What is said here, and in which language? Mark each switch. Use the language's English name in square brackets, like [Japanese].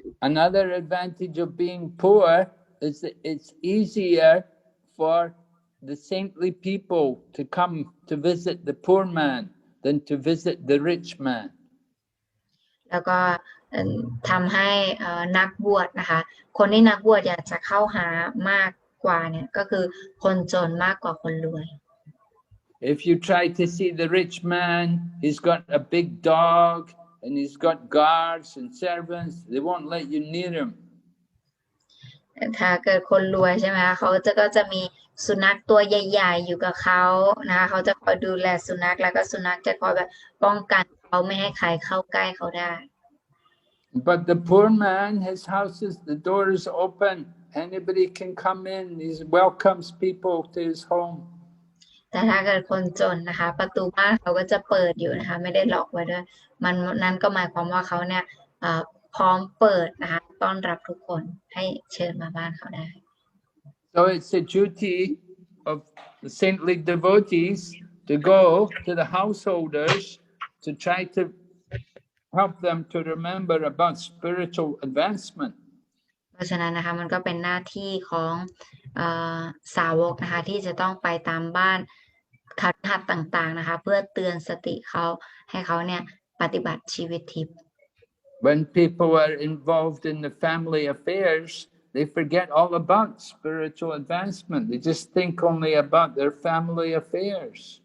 [English] Another advantage of being poor is that it's easier for the saintly people to come to visit the poor man than to visit the rich man. [Thai] แล้วก็ทำให้นักบวชนะคะคนที่นักบวชอยากจะเข้าหามากกว่าเนี่ยก็คือคนจนมากกว่าคนรวย [English] If you try to see the rich man, he's got a big dog and he's got guards and servants. They won't let you near him. [Thai] ถ้าเกิดคนรวยใช่ไหมคะเขาก็จะมีสุนัขตัวใหญ่ๆอยู่กับเขานะคะเขาจะคอยดูแลสุนัขแล้วก็สุนัขจะคอยแบบป้องกันเขาไม่ให้ใครเข้าใกล้เขาได้ [English] But the poor man, his house is, the door is open. Anybody can come in. He welcomes people to his home. [Thai] แต่ถ้าเกิดคนจนนะคะประตูบ้านเขาก็จะเปิดอยู่นะคะไม่ได้ล็อกไว้ด้วยนั้นก็หมายความว่าเขาเนี่ยพร้อมเปิดนะคะต้อนรับทุกคนให้เชิญมาบ้านเขาได้ [English] So it's a duty of the saintly devotees to go to the householders to try to help them to remember about spiritual advancement. [Thai] เพราะฉะนั้นนะคะมันก็เป็นหน้าที่ของสาวกนะคะที่จะต้องไปตามบ้านคฤหัสถ์ต่างๆนะคะเพื่อเตือนสติเขาให้เขาเนี่ยปฏิบัติชีวิตทิพย์ [English] When people are involved in the family affairs, they forget all about spiritual advancement. They just think only about their family affairs.